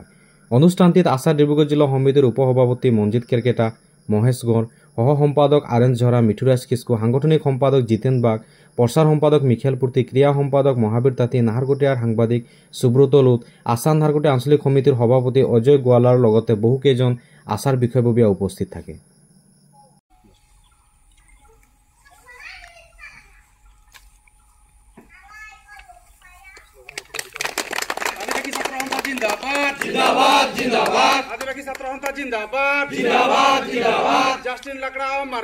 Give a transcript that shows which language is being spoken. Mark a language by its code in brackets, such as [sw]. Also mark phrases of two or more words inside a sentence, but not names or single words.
[as] অনুষ্ঠানটিত আশা ডিব্ৰুগড় জিলা সমিতিৰ উপসভাপতি মঞ্জিত কেৰকেটা, মহেশ গড়, সহ সম্পাদক আৰেঞ্জ ঝৰা, মিঠুৰাজ কিস্কু, সাংগঠনিক সম্পাদক জিতেন বাগ, প্ৰচাৰ সম্পাদক মিখেল পূৰ্তি, ক্ৰিয়া সম্পাদক মহাবীৰ তাঁতী, নাহাৰকটীয়াৰ সাংবাদিক সুব্ৰত লুট, আশা নাহাৰকটীয়া আঞ্চলিক সমিতিৰ সভাপতি অজয় গোৱালাৰ লগতে বহুকেইজন আশাৰ বিষয়ববীয়া উপস্থিত থাকে। [hi] जिंदाबाद जिंदाबाद जिंदाबाद आदिवासी छात्र संस्था जिंदाबाद जिंदाबाद जिंदाबाद जस्टिन लकड़ा अमर